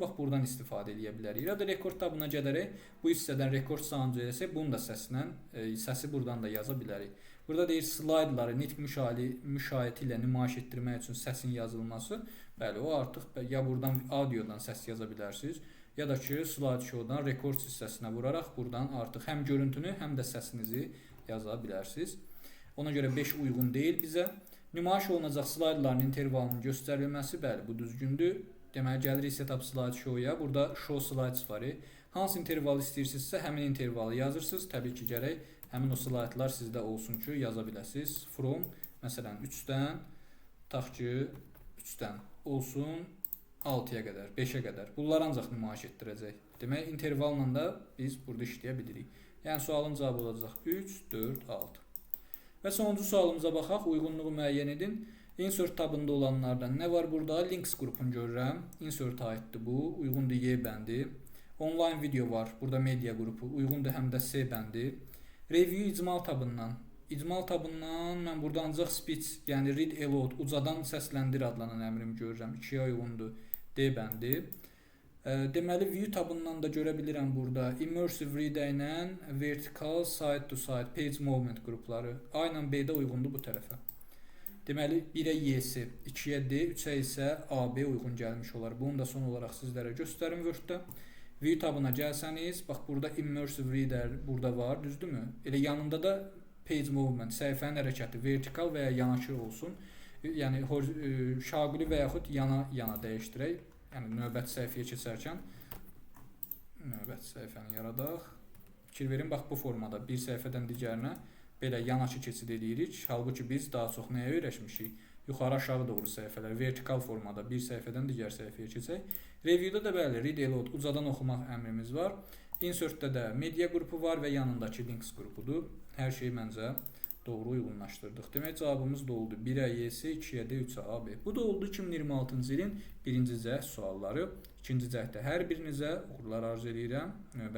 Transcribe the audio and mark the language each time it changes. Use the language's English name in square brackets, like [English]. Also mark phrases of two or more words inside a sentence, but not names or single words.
[Azerbaijani] Bax buradan istifadə edə bilərik. Ya da rekord tabına gələrək bu hissədən rekord sayını eləsək, bunu da səsi buradan da yaza bilərik. Burada deyir slaydları nitq müşayiəti ilə nümayiş etdirmək üçün səsin yazılması. Bəli, o artıq ya buradan audiodan səs yaza bilərsiniz, ya da ki [English] slide show-dan [Azerbaijani] rekord hissəsinə vuraraq buradan artıq həm görüntünü, həm də səsinizi yaza bilərsiniz. Ona görə 5 uyğun deyil bizə. Nümayiş olunacaq slaydların intervalının göstərilməsi, bəli, bu düzgündür. Deməli, gəlirik [English] setup slide show-ya. [Azerbaijani] Burada [English] show slides [Azerbaijani] var. Hansı interval istəyirsinizsə, həmin intervalı yazırsınız. Təbii ki, gərək həmin o slaydlar sizdə olsun ki, yaza biləsiniz. From, məsələn, 3-dən, tutaq ki, 3-dən olsun 6-ya qədər, 5-ə qədər. Bunlar ancaq nümayiş etdirəcək. Demək, intervalla da biz burada işləyə bilirik. Yəni, sualın cavabı olacaq 3, 4, 6. Və sonuncu sualımıza baxaq. Uyğunluğu müəyyən edin. Insert tabında olanlardan nə var burada? Links qrupunu görürəm. Insert aiddir bu. Uyğundur Y bəndi. [English] Online video [Azerbaijani] var. Burada media qrupu. Uyğundur həm də C bəndi. Review icmal tabından. İcmal tabından mən burada ancaq speech, yəni [English] read aloud, [Azerbaijani] ucadan səsləndir adlanan əmrimi görürəm. 2-yə uyğundur D bəndi. Deməli, view tabından da görə bilirəm burada [English] immersive reader [Azerbaijani] ilə [English] vertical side to side page movement [Azerbaijani] qrupları A ilə B-də uyğundur bu tərəfə. Deməli, 1-ə Y-si, 2-yə D, 3-ə isə AB uyğun gəlmiş olar. Bunu da son olaraq sizlərə göstərim Word-də. View tabına gəlsəniz, bax burada [English] immersive reader [Azerbaijani] burada var, düzdürmü? Elə yanında da [English] page movement, [Azerbaijani] səhifənin hərəkəti vertikal və ya yanaşı olsun. Yəni şaquli və yaxud yana dəyişdirək. Yəni növbəti səhifəyə keçərkən növbəti səhifəni yaradaq. Fikir verin, bax bu formada bir səhifədən digərinə belə yanaşı keçid edirik. Halbuki biz daha çox nəyə öyrəşmişik? Yuxarı aşağı doğru səhifələr, vertikal formada bir səhifədən digər səhifəyə keçək. Review'da da bəli, [English] read aloud, [Azerbaijani] ucadan oxumaq əmrimiz var. Insertdə də media qrupu var və yanındakı links qrupudur. Hər şeyi məncə doğru uyğunlaşdırdıq. Demək, cavabımız da oldu 1-ə Y-si, 2-yə D, 3-ə AB. Bu da oldu 2026-cı ilin 1-ci cəhd sualları. 2-ci cəhdə hər birinizə uğurlar arzu edirəm.